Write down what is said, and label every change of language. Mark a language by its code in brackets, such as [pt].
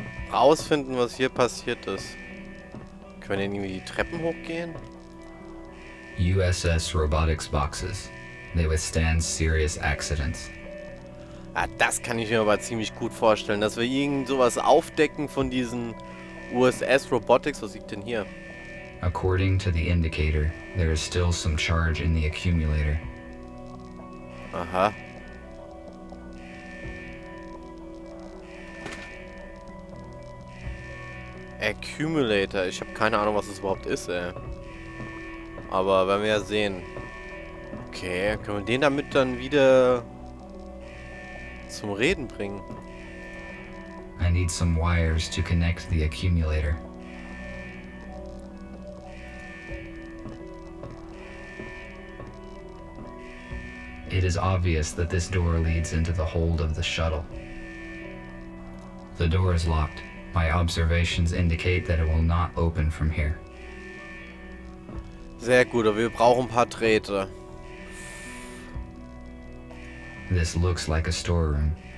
[de] Rausfinden, was hier passiert ist. Können wir denn irgendwie die Treppen hochgehen? [en] USS robotics boxes. They withstand serious accidents. [de] Ah, das kann ich mir aber ziemlich gut vorstellen, dass wir irgend sowas aufdecken von diesen USS Robotics. Was liegt denn hier? [en] According to the indicator, there is still some charge in the accumulator. Aha. Accumulator. [de] Ich habe keine Ahnung, was das überhaupt ist, ey. Aber werden wir ja sehen. Okay, können wir den damit dann wieder zum Reden bringen? [en] I need some wires to connect the accumulator. It is obvious that this door leads into the hold of the shuttle. The door is locked. My observations indicate that it will not open from here. [de] Sehr gut, aber wir brauchen ein paar Drähte. [en] This looks like a storeroom.